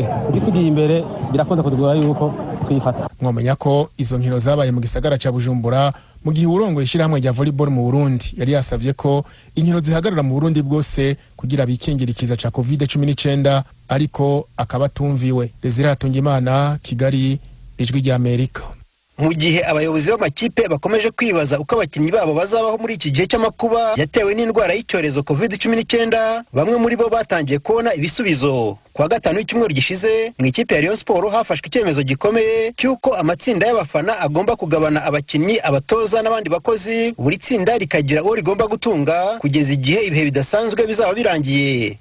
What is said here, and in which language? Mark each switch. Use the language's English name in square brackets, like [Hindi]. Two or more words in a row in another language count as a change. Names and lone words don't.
[Rundi] Kuko tugiye imbere birakunda kutugora yuko twifata. Mwomenya ko izo nkino zabaye mu gisagara ca Bujumbura mu gihe urongo ishyirahamwe rya volleyball mu Burundi yari yasavye ko inkino zihagarara mu Burundi bwose kugira bikingira ikiza ca COVID-19 ariko akabatumviwe. Desire Hatungimana, Kigali, Ijwi rya Amerika. [Kinyarwanda] Mu gihe abayobozi b'amakipe bakomeje kwibaza uko abakinnyi babo bazabaho muri iki gihe cy'amakuba yatewe n'indwara y'icyorezo COVID-19, bamwe muri bo batangiye kubona ibisubizo. Kuwa gatanu w'icyumweru gishize mu ikipe ya Rayon Sport hafashwe icyemezo gikomeye cy'uko amatsinda y'abafana agomba kugabana abakinnyi, abatoza n'abandi bakozi, buri tsinda rikagira uwo rigomba gutunga kugeza igihe ibihe bidasanzwe bizaba birangiye.